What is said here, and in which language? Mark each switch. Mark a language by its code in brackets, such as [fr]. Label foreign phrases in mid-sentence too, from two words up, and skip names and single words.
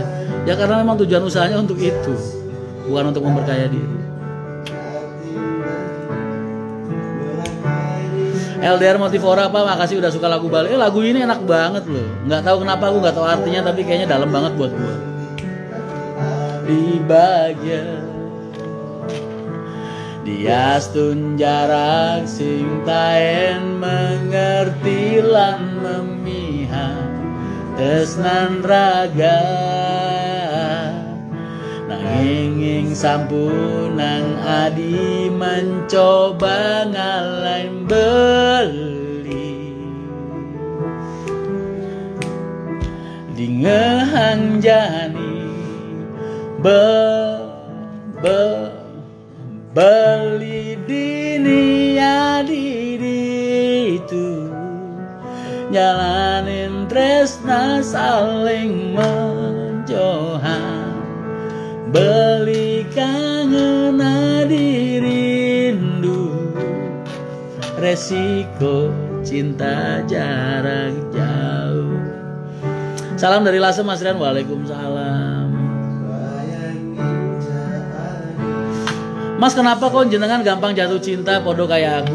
[id] Ya karena memang tujuan usahanya untuk itu, bukan untuk memperkaya diri. LDR Motivora Pak, makasih udah suka lagu Bali. Lagu ini enak banget loh. Nggak tahu kenapa, aku nggak tahu artinya, tapi kayaknya dalam banget buat gue. Di bagian [ban] diastun jarak sing taen mengerti lan memihak tresnan raga, nanging sampunang adi mencoba ngalain beli, dingehang jani beli dini adi itu, jalanin tresna saling menjohan, beli kangen adi rindu, [id] resiko cinta jarak jauh. Salam dari Lasem Mas Rian. Waalaikumsalam. Mas, kenapa kok jenengan gampang jatuh cinta podo kayak aku?